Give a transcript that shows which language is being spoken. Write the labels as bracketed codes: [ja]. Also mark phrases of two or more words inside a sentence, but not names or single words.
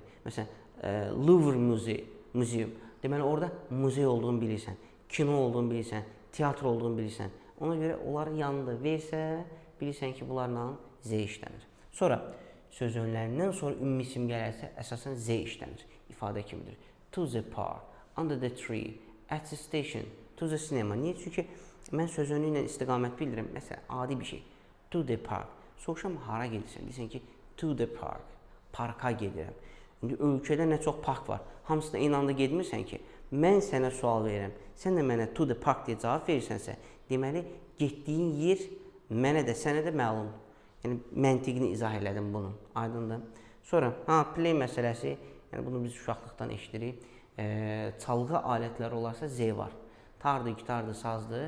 [az] Məsələn, Louvre Museum. Deməli, orada muzey olduğunu bilirsən, kino olduğunu bilirsən, teatr olduğunu bilirsən. Ona görə onların yanında versə, bilirsən ki, bunlarla Z işlənir. Sonra, söz önlərindən sonra ümumi isim gələrsə, əsasən Z işlənir. İfadə kimidir. [en] To the park, under the tree, at the station, to the cinema. [az] Niyə? Çünki mən söz önü ilə istiqamət bildirirəm. Məsələn, adi bir şey. [en] To the park. [az] Soruşam, hara gedirsən? Deyirsən ki, [en] to the park. [az] Parka gedirəm. İndi ölkədə nə çox park var. Hamısına eyni anda gedmirsən ki, mən sənə sual verirəm. Sən də mənə [en] to the park [az] deyə cavab verirsənsə, deməli, getdiyin yer mənə də, sənə də məlumdur. Yəni, məntiqini izah elədim bunun. Aydındır. Sonra, play məsələsi, yəni bunu biz uşaqlıqdan eşidirik. Çalğı alətləri olarsa Z var. Tardır, gitardır, sazdır.